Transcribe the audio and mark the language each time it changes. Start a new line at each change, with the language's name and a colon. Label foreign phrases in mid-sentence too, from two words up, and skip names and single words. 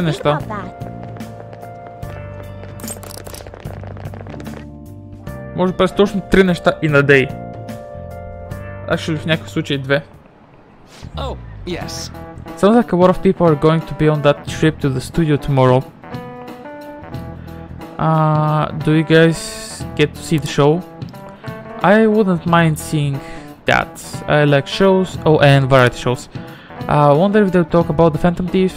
Bulgarian: неща.
English: about that?
Bulgarian: Може да правиш точно три неща и на дей. Actually, в някакъв случай 2.
English: Oh, yes. Sounds like a lot of people are going to be on that trip to the studio tomorrow. Do you guys get to see the show? I wouldn't mind seeing that. I like shows, and variety shows. I wonder if they'll talk about the Phantom Thieves.